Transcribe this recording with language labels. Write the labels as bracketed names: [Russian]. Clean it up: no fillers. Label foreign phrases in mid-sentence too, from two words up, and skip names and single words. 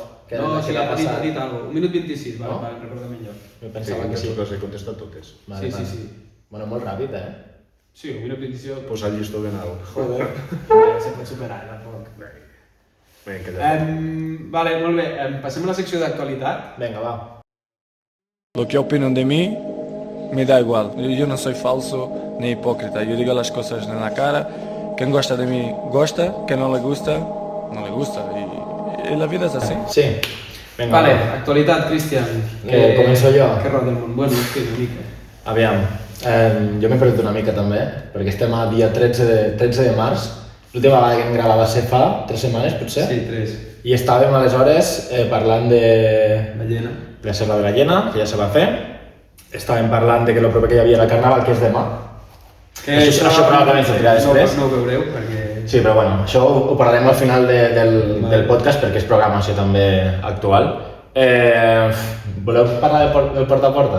[Catalan] No, sí, ha dit alguna cosa. Un minut 26, No? vale, recorda millor. Jo Sí, pensava que sí. les he contestat totes. Sí. Bueno, molt ràpid, eh? Sí, un minut 26. Posar llistó ben alt. Joder, se pot superar, tampoc. Vinga, ja. Vale, molt bé. Passem a la secció d'actualitat. Venga, va. [Spanish] Lo que opinan de mí me da igual. Yo no soy falso ni hipócrita. Yo digo las cosas en la cara. Quien gusta de mí gusta, quien no le gusta, no le gusta. Y la vida es así. [Catalan] Sí. Venga, Vale, va. actualitat, Cristian. Començo jo? Què roda el món? Bueno, és que una mica. Aviam, jo m'he perdut una mica també, perquè estem a dia 13 de març. L'última vegada que em gravava va ser fa 3 setmanes, potser? Sí, 3. I estàvem aleshores parlant de La llena. la Serra de la Llena, que ja se va fer. Estàvem parlant de que el proper que hi havia era Carnaval, que és demà. Això probablement sortirà després. No ho veureu, perquè... Sí, però bueno, això ho parlarem al final del podcast perquè és programació també actual. Voleu parlar del porta a porta?